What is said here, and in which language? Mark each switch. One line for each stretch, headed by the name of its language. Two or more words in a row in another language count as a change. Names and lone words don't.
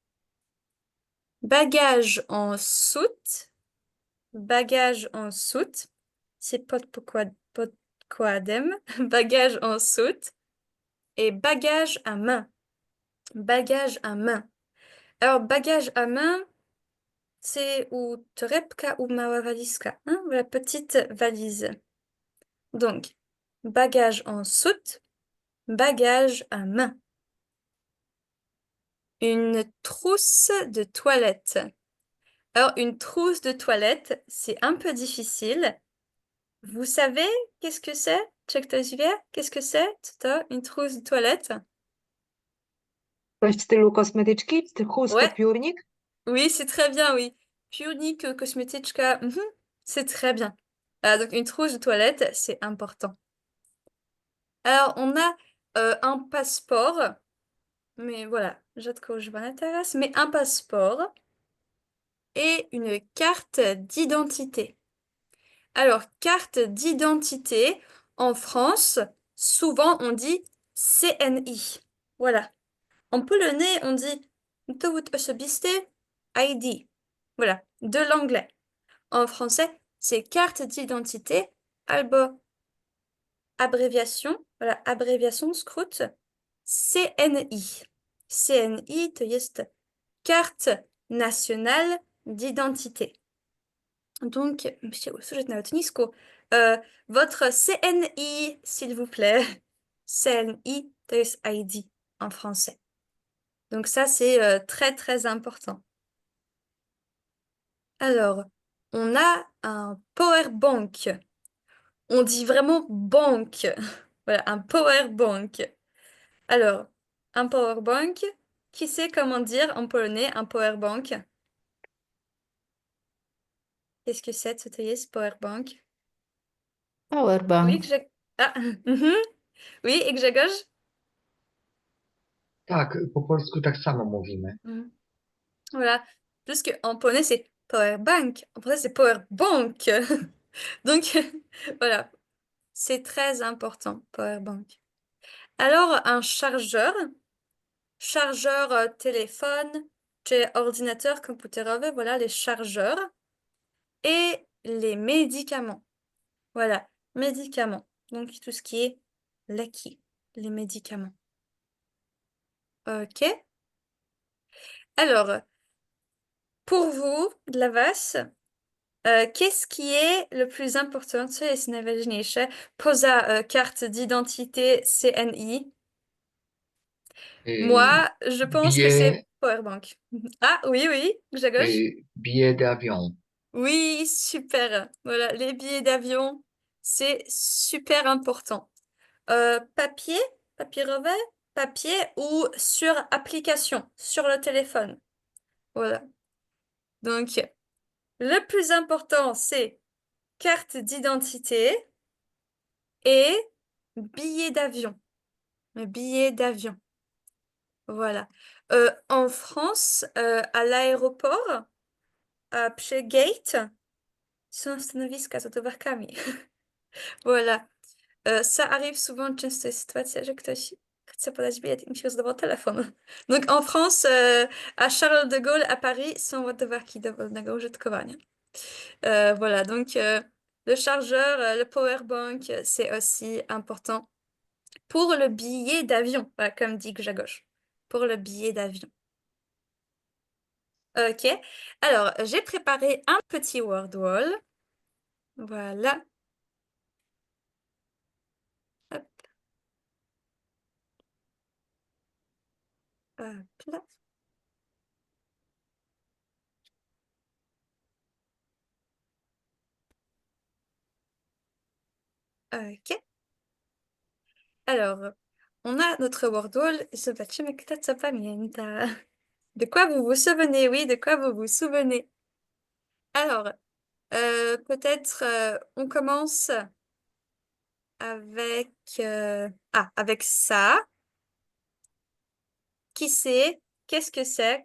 French: Bagage en soute, c'est podkładem, bagage en soute, et bagage à main, bagage à main. Alors, bagage à main, c'est ou torebka ou
Polish: mała walizka,
French: hein, la petite valise. Donc, bagage en soute, bagage à main. Une trousse de toilette. Alors, une trousse de toilette, c'est un peu difficile. Vous savez qu'est-ce que c'est?
Polish: Czy ktoś wie?
French: Qu'est-ce que c'est? To une trousse de toilette?
Polish: Coś w stylu kosmetyczki, chustka,
French: Ouais,
Polish: piórnik.
French: oui, c'est très bien, oui.
Polish: Piórnik, kosmetyczka,
French: c'est très bien. Voilà, donc une trousse de toilette, c'est important. Alors, on a un passeport, mais voilà,
Polish: rzadko używane teraz,
French: mais un passeport et une carte d'identité. Alors, carte d'identité, en France, souvent on dit CNI. Voilà. En polonais, on dit
Polish: dowód osobisty,
French: ID. Voilà, de l'anglais. En français, c'est carte d'identité, albo abréviation, voilà, abréviation skrót, CNI.
Polish: CNI to jest
French: carte nationale d'identité. Donc,
Polish: musicie usłyszeć na lotnisku.
French: Votre CNI, s'il vous plaît.
Polish: CNI to jest ID
French: en français. Donc ça, c'est très, très important. Alors, on a un
English: power bank.
French: On dit vraiment banque. Voilà, un
English: power bank.
French: Alors, un
English: power bank,
French: qui sait comment dire en polonais un
English: power bank?
French: Qu'est-ce que c'est,
Polish: to jest
English: power bank?
French: Oui, Powerbank. Ah, oui, et Grzegorz?
Polish: Tak, po polsku tak samo mówimy.
French: Voilà. Juste qu'en polonais, c'est
English: power bank.
French: En français, c'est
English: power bank.
French: Donc, voilà. C'est très important,
English: power bank.
French: Alors, un chargeur. Chargeur téléphone, czy ordinateur komputerowy, voilà, les chargeurs. Et les médicaments. Voilà, médicaments. Donc, tout ce qui est leki, les médicaments. Ok. Alors, pour vous,
Polish: dla was,
French: qu'est-ce qui est le plus important,
Polish: co jest najważniejsze, poza
French: carte d'identité
Polish: CNI?
French: Moi, je pense que c'est Billet, Powerbank. Ah, oui, oui, Grzegorz? billet d'avion. Oui, super. Voilà, les billets d'avion, c'est super important. Papier, papierowe, papier ou sur application, sur le téléphone. Voilà. Donc, le plus important, c'est carte d'identité et billet d'avion. Billet d'avion. Voilà. En France, à l'aéroport,
Polish: przy gate, są stanowiska z autowarkami.
French: Voilà. Ça arrive souvent,
Polish: często jest sytuacja, że ktoś chce podać bilet i mi się rozdawał telefon.
French: Donc en France, à Charles de Gaulle, à Paris,
Polish: są ładowarki dowolnego użytkowania.
French: Voilà, donc le chargeur, le
English: power bank,
French: c'est aussi important pour le billet d'avion, voilà, comme dit Grzegorz, pour le billet d'avion. Ok, alors j'ai préparé un petit
English: word wall.
French: Voilà. Hop. Hop là. Ok. Alors, on a notre
English: word wall.
Polish: Zobaczymy, kto co pamięta.
French: De quoi vous vous souvenez? Oui, de quoi vous vous souvenez? Alors, peut-être on commence avec, avec ça. Qui c'est? Qu'est-ce que c'est?